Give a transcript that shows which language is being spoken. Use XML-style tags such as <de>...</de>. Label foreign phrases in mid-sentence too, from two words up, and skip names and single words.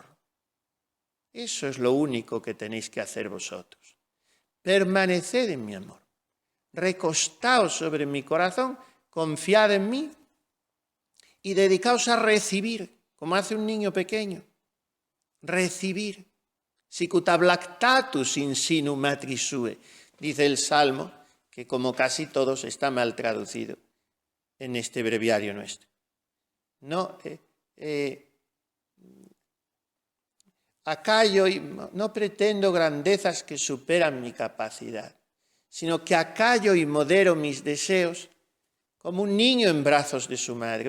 <es>Eso es lo único que tenéis que hacer vosotros. Permaneced en mi amor. Recostaos sobre mi corazón, confiad en mí y dedicaos a recibir, como hace un niño pequeño. recibir.</es> <la>Sicut lactatus in sinu matris sue,</la> <es>dice el Salmo, que como casi todos está mal traducido en este breviario nuestro. No, acallo y no pretendo grandezas que superan mi capacidad, sino que acallo y modero mis deseos como un niño en brazos de su madre.</es>